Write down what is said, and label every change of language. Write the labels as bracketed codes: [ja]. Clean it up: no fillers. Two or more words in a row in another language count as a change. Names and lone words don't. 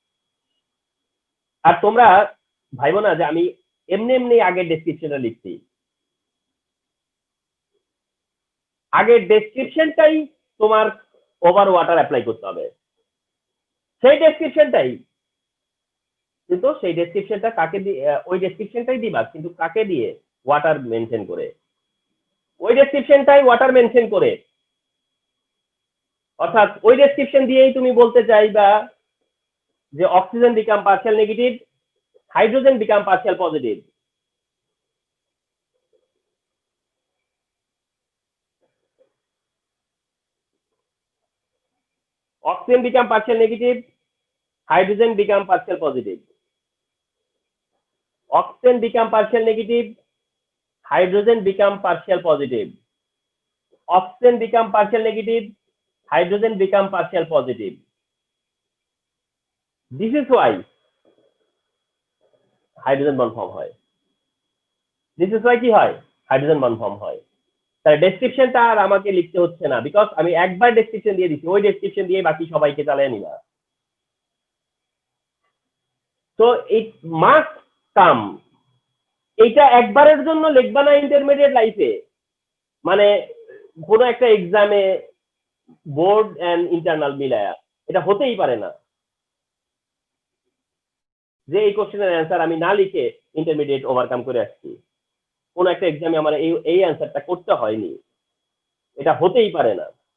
[bn] আর তোমরা ভাইবো না যে আমি এমনি এমনি আগের ডেসক্রিপশনটা লিখছি, আগের ডেসক্রিপশনটাই তোমার [en] over water apply [bn] করতে হবে, সেই ডেসক্রিপশনটাই, কিন্তু সেই ডেসক্রিপশনটা কাকে দিয়ে, ওই ডেসক্রিপশনটাই দিবা কিন্তু কাকে দিয়ে, [en] water mention [bn] করে, ওই ডেসক্রিপশনটাই [en] water mention [bn] করে, অর্থাৎ ওই ডেসক্রিপশন দিয়েই তুমি বলতে চাইবা যে [en] oxygen become partial negative, hydrogen become partial positive. Oxygen become partial negative, hydrogen become partial positive. Oxygen become partial negative, hydrogen become partial positive. Oxygen become partial negative, hydrogen become partial positive. This is why hydrogen bond form হয়। This is why কি হয়, hydrogen bond form হয়। [bn] তার ডেসক্রিপশনটা আর আমাকে লিখতে হচ্ছে না, বিকজ আমি একবার ডেসক্রিপশন দিয়ে দিচ্ছি, ওই ডেসক্রিপশন দিয়ে বাকি সবাইকে চালিয়ে নিবা। তো [en] it must come, [bn] এইটা একবারের জন্য লিখবা না [en] intermediate life, [bn] মানে কোনো একটা এক্সামে [en] board and internal [bn] মিলায়া, এটা হতেই পারে না যে এই কোশ্চেনের অ্যান্সার আমি না লিখে ইন্টারমিডিয়েট ওভারকাম করে আসছি, কোন একটা এক্সামে আমার এই অ্যান্সারটা করতে হয়নি, এটা হতেই পারে না।